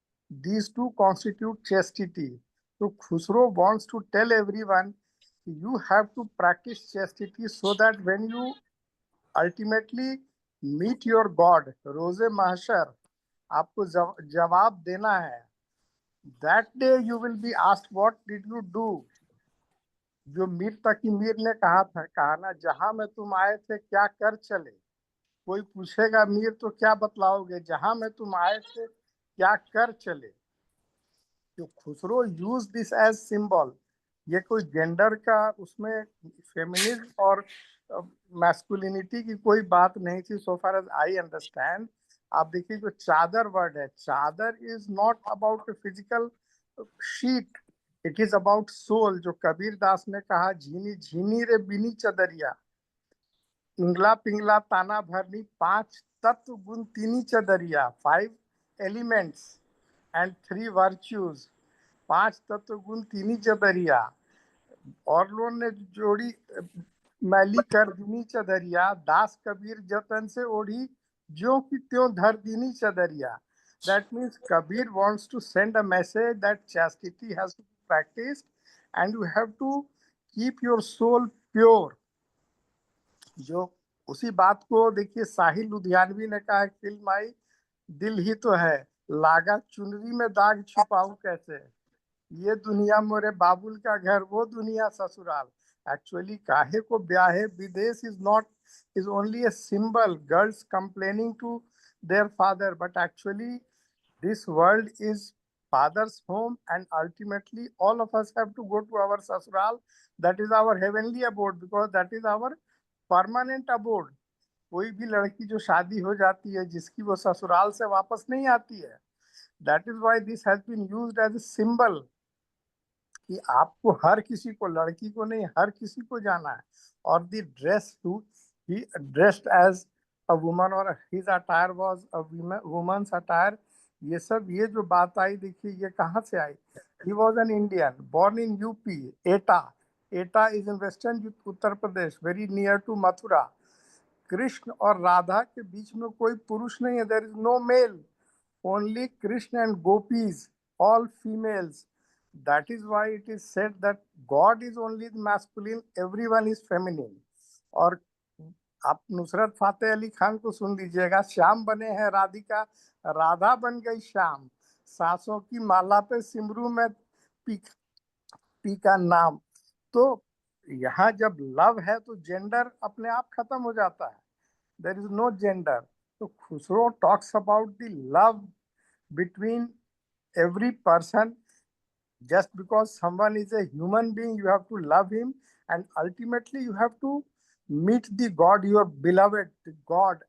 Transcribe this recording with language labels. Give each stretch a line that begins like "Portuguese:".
English: These two constitute chastity. So Khosrow wants to tell everyone you have to practice chastity so that when you ultimately meet your God,
Hindi: रोजे mahshar, आपको जवाब देना है.
English: That day you will be asked, what did you do?
Hindi: जो मीर तकी मीर ने कहा ना, जहां में तुम आए थे क्या कर चले. कोई पूछेगा मीर तो क्या बतलाओगे, जहां में तुम आए थे क्या कर चले. तो Khusro
English: Use this as symbol.
Hindi: ये कोई जेंडर का उसमें फेमिनिज्म और मैस्कुलिनिटी की कोई बात नहीं थी,
English: So far as I understand.
Hindi: आप देखिए जो चादर
English: Word है, chadar is not about a physical sheet, it is about soul.
Hindi: जो कबीर दास ने कहा, झीनी झीनी रे बिनी चदरिया, इंगला पिंगला ताना भरनी, 5 तत्व गुण तीनी चदरिया,
English: 5 elements and 3 virtues,
Hindi: 5 तत्व गुण तीनी चदरिया. और लोगों ने जोड़ी मैली कर दीनी चदरिया, दास कबीर जतन से ओढ़ी, ज्यों की त्यों धर दीनी चदरिया.
English: That means Kabir wants to send a message that chastity has to be practiced and you have to keep your soul pure.
Hindi: जो उसी बात को देखिए साहिल लुधियानवी ने कहा, फिल्म आई दिल ही तो है, लागा चुनरी में दाग छुपाऊं कैसे, ये दुनिया मोरे बाबुल का घर, वो दुनिया ससुराल.
English: actually
Hindi: काहे को ब्याहे विदेश
English: is only a symbol, girls complaining to their father, but actually this world is father's home and ultimately all of us have to go to our sasural. That is our heavenly abode because that is our permanent abode.
Hindi: कोई भी लड़की जो शादी हो जाती है जिसकी वो ससुराल से वापस नहीं आती है,
English: that is why this has been used as a symbol
Hindi: कि आपको हर किसी को, लड़की को नहीं हर किसी को जाना है.
English: और the dress too, he dressed as a woman or his attire was a woman's attire.
Hindi: ये सब ये जो बात आई देखिए ये कहाँ से आई.
English: He was an Indian born in UP, Eta. Eta is in western Uttar Pradesh, very near to Mathura.
Hindi: Krishna और राधा के बीच में कोई पुरुष नहीं है.
English: There is no male, only Krishna and gopis, all females. That is why it is said that God is only masculine, everyone is feminine.
Hindi: और आप नुसरत फातेह अली खान को सुन लीजिएगा, श्याम बने हैं राधिका, राधा बन गई श्याम, सांसों की माला पे सिमरू में पी का नाम. तो यहाँ जब लव है तो जेंडर अपने आप खत्म हो जाता है.
English: There is no gender. So Khosrow talks about the love between every person. Just because someone is a human being, you have to love him, and ultimately you have to meet the God, your beloved, the God.